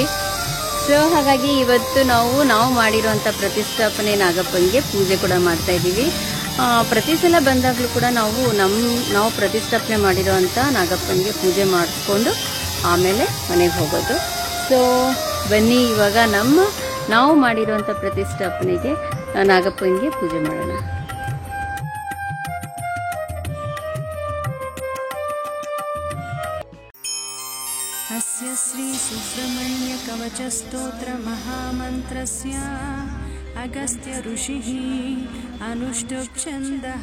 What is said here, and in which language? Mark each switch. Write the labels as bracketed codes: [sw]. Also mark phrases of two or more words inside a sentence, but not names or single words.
[kn] ಸೊ ಹಾಗಾಗಿ ಇವತ್ತು ನಾವು ಮಾಡಿರುವಂತ ಪ್ರತಿಷ್ಠಾಪನೆ ನಾಗಪ್ಪನಿಗೆ ಪೂಜೆ ಕೂಡ ಮಾಡ್ತಾ ಇದ್ದೀವಿ. ಪ್ರತಿ ಸಲ ಬಂದಾಗಲೂ ಕೂಡ ನಾವು ಪ್ರತಿಷ್ಠಾಪನೆ ಮಾಡಿರುವಂತ ನಾಗಪ್ಪನಿಗೆ ಪೂಜೆ ಮಾಡಿಸ್ಕೊಂಡು ಆಮೇಲೆ ಮನೆಗೆ ಹೋಗೋದು. ಸೊ ಬನ್ನಿ ಇವಾಗ ನಾವು ಮಾಡಿರುವಂತ ಪ್ರತಿಷ್ಠಾಪನೆಗೆ ನಾಗಪ್ಪನಿಗೆ ಪೂಜೆ ಮಾಡೋಣ. [sa] अस्य श्री सुब्रह्मण्य कवच स्तोत्र महामन्त्रस्य अगस्त्य ऋषिः अनुष्टुप् छन्दः.